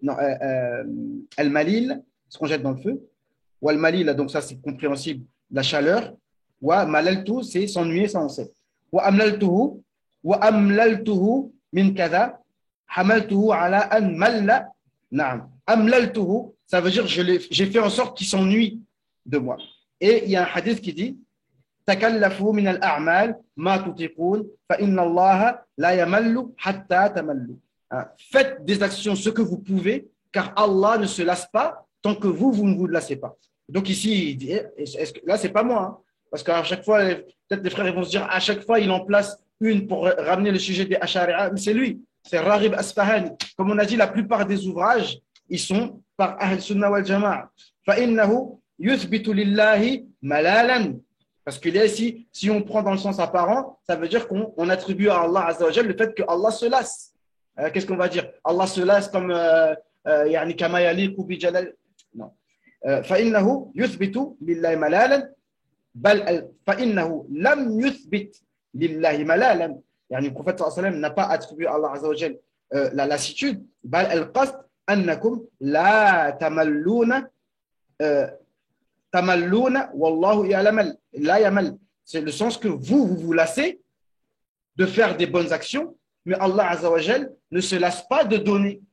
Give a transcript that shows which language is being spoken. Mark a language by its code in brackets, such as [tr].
[fr] Non, al-malil, ce qu'on jette dans le feu. Ou al-malila, donc ça c'est compréhensible, la chaleur. [ar] Wa malaltu, [fr] c'est s'ennuyer, ça on sait. [ar] Wa amlaltuhu min kada, hamaltuhu ala an malla. Naam. [fr] Amlaltuhu, ça veut dire j'ai fait en sorte qu'il s'ennuie de moi. Et il y a un hadith qui dit [ar] تكلفوا من الأعمال ما تطيقون فإن الله لا يمل حتى تملوا. [fr] Faites des actions ce que vous pouvez, car Allah ne se lasse pas tant que vous ne vous lassez pas. Donc ici, il dit, là, c'est pas moi, hein, parce qu'à chaque fois, peut-être les frères vont se dire, à chaque fois, il en place une pour ramener le sujet des Ashari'a, mais c'est lui, c'est Raghib Asfahani. Comme on a dit, la plupart des ouvrages, ils sont par Ahl Sunnah wal Jama'a. [ar] فإنه يثبت لله ملالا. [fr] Parce que là, si on prend dans le sens apparent, ça veut dire qu'on attribue à Allah Azza wa Jal le fait que Allah se lasse. Qu'est-ce qu'on va dire? Allah se lasse comme [ar] يعني كما يليق بجلال. [fr] Non. [ar] فإنه يثبت لله ملالا بل فإنه لم يثبت لله ملالا. [fr] يعني le prophète sallallahu alayhi wa sallam n'a pas attribué à Allah Azza wa Jal la lassitude. [ar] بل القصد أنكم لا تملون tamalluna wallahu ya'lam la yamal. [fr] C'est le sens que vous lassez de faire des bonnes actions, mais Allah Azza wa Jal ne se lasse pas de donner.